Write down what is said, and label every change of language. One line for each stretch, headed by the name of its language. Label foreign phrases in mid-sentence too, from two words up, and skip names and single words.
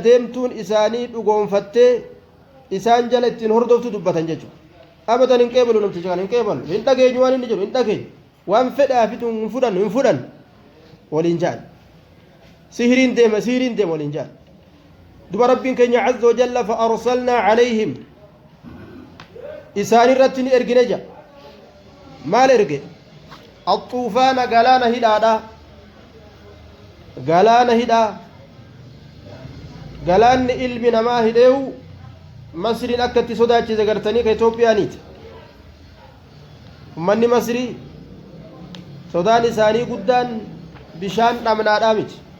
Oromo: deemtuun isaanii dhugoonfattee isaan jala ittiin hordoftu dubbatan jechuudha abadan hin qeebalu namticha kana hin qeebalu hin dhageenyu waan inni jedhu hin dhageenyu waan fedhaafitu hin fudhan waliin jaan sihiriin deema waliin jaan duba rabbiin keenya
Arabic: عز وجل فأرسلنا عليهم
Oromo: isaan irratti ni ergine ja maal erge axuufaana galaana hidhaa galaanni ilmi namaa hidheewu masriin akka itti sodaachise gartanii ka Itoophiyaaniiti ummanni masrii sodaan isaanii guddaan bishaan dhamnaadhaa miti